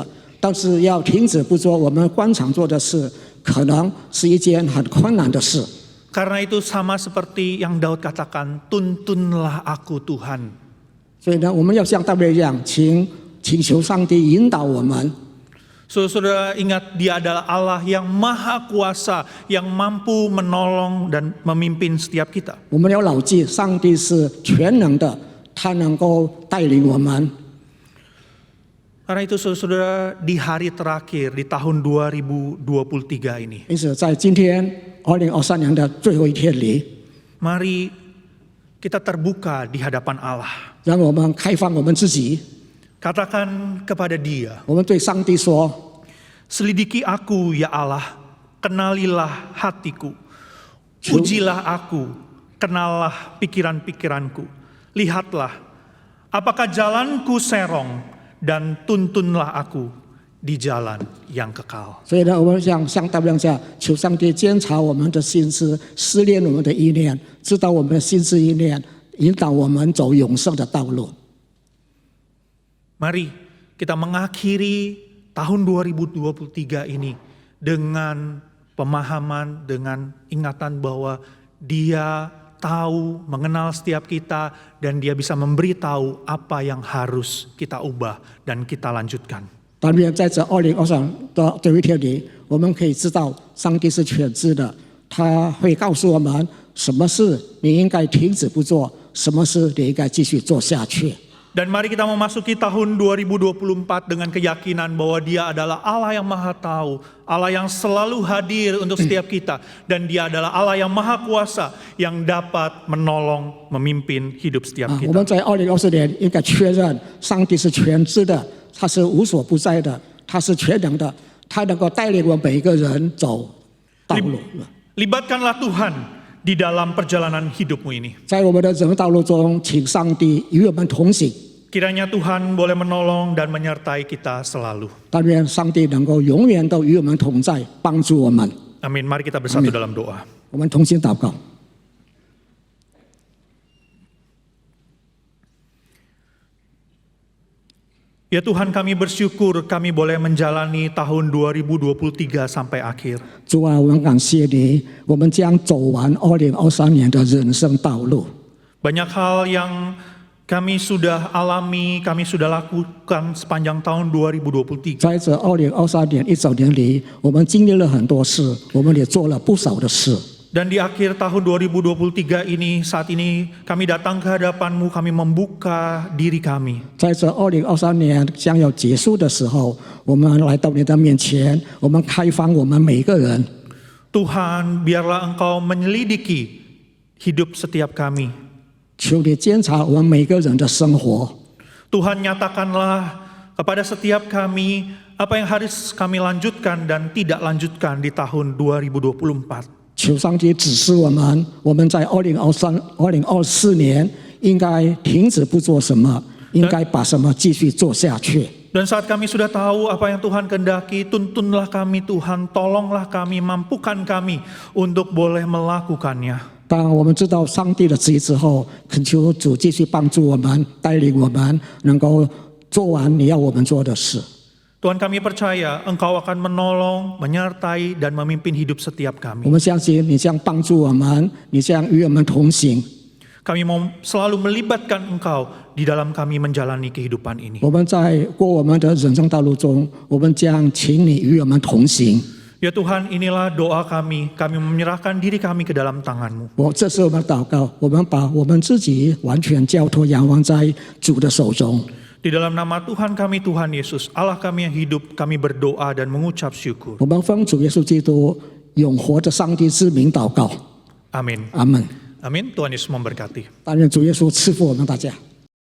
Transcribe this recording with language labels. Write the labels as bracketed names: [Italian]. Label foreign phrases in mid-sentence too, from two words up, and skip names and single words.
[Chinese] 但是要停止不做我们惯常做的事，可能是一件很困难的事。 [Indonesian] Karena itu sama seperti yang Daud katakan, tuntunlah aku Tuhan. [Chinese] 所以呢，我们要像大卫一样，请求上帝引导我们。 [Indonesian] Saudara ingat dia adalah Allah yang maha kuasa, yang mampu menolong dan memimpin setiap kita. [Chinese] 我们要牢记，上帝是全能的，他能够带领我们。 [Indonesian] Karena itu saudara di hari terakhir di tahun 2023 ini, [Chinese] 因此，在今天2023年的最后一天里， [Indonesian] mari kita terbuka di hadapan Allah. [Chinese] 让我们开放我们自己， [Indonesian] Katakan kepada dia, [Chinese] 我们对上帝说： [Indonesian] selidiki aku ya Allah, kenalilah hatiku. Ujilah aku, kenallah pikiran-pikiranku. Lihatlah, apakah jalanku serong, dan tuntunlah aku di jalan yang kekal. [Chinese] 所以呢，我们像大卫一样，求上帝监察我们的心思，试炼我们的意念，知道我们的心思意念，引导我们走永生的道路。 [Indonesian] Mari kita mengakhiri tahun 2023 ini dengan pemahaman, dengan ingatan bahwa Dia tahu, mengenal setiap kita, dan Dia bisa memberitahu apa yang harus kita ubah dan kita lanjutkan. [Chinese] 但愿在这2023的最后一天里，我们可以知道上帝是全知的，他会告诉我们什么事你应该停止不做，什么事你应该继续做下去。 [Indonesian] Dan mari kita memasuki tahun 2024 dengan keyakinan bahwa Dia adalah Allah yang maha tahu, Allah yang selalu hadir untuk setiap kita, dan Dia adalah Allah yang maha kuasa yang dapat menolong, memimpin hidup setiap [Chinese] 我 [Indonesian] kita. [Chinese] 们在2024年应该确认上帝是全知的，他是无所不在的，他是全能的，他能够带领我们每一个人走道路。 [Indonesian] Libatkanlah Tuhan di dalam perjalanan hidupmu ini. [Chinese] 在我们的人生道路中，请上帝与我们同行。 [Indonesian] Kiranya Tuhan boleh menolong dan menyertai kita selalu. [Chinese] 但愿上帝能够永远都与我们同在，帮助我们。 [Indonesian] Amin. Mari kita bersatu dalam doa. [Chinese] 我们同心祷告。 [Indonesian] Ya Tuhan, kami bersyukur kami boleh menjalani tahun 2023 sampai akhir. [Chinese] 主啊，我们感谢你，我们将走完2023年的人生道路。 [Indonesian] Banyak hal yang kami sudah alami, kami sudah lakukan sepanjang tahun 2023. [Chinese] 在这2023年一整年里，我们经历了很多事，我们也做了不少的事。 [Indonesian] Dan di akhir tahun 2023 ini, saat ini kami datang ke hadapan-Mu, kami membuka diri kami. [Chinese] 在这2023年将要结束的时候，我们来到你的面前，我们开放我们每一个人。 [Indonesian] Tuhan, biarlah Engkau menyelidiki hidup setiap kami. [Chinese] 求你监察我们每个人的生活。 [Indonesian] Tuhan, nyatakanlah kepada setiap kami apa yang harus kami lanjutkan dan tidak lanjutkan di tahun 2024. [Chinese] 求上帝指示我们在2024年应该停止不做什么，应该把什么继续做下去。 [Indonesian] Dan saat kami sudah tahu apa yang Tuhan kehendaki, tuntunlah kami Tuhan, tolonglah kami, mampukan kami untuk boleh melakukannya. [Chinese] 当我们知道上帝的旨意之后，恳求主继续帮助我们，带领我们，能够做完你要我们做的事。 [Indonesian] Tuhan, kami percaya Engkau akan menolong, menyertai, dan memimpin hidup setiap [Chinese] 我 [Indonesian] kami. [Chinese] 们相信你将帮助我们，你将与我们同行。 [Indonesian] Kami mau selalu melibatkan Engkau di dalam kami menjalani kehidupan ini. [Chinese] 我们在过我们的人生道路中，我们将请你与我们同行。 [Indonesian] Ya Tuhan, inilah doa kami. Kami menyerahkan diri kami ke dalam tangan-Mu. [Chinese] 这是我们祷告，我们把我们自己完全交托仰望在主的手中。 [Indonesian] Di dalam nama Tuhan kami, Tuhan Yesus, Allah kami yang hidup, kami berdoa dan mengucap syukur. [Chinese] 我们奉主耶稣基督永活的上帝之名祷告， [Indonesian] Amin. [Chinese] 阿门。 [Indonesian] Amin. Tuhan Yesus memberkati. [Chinese] 但愿主耶稣赐福我们大家。